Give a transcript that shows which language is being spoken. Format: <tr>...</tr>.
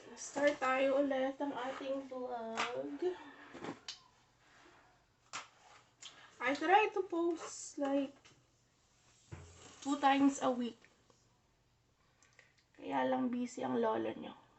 <tl>Start tayo ulit ang ating vlog.</tl> <en>I try to post like 2 times a week.</en> <tl>Kaya lang busy ang lolo nyo.</tl>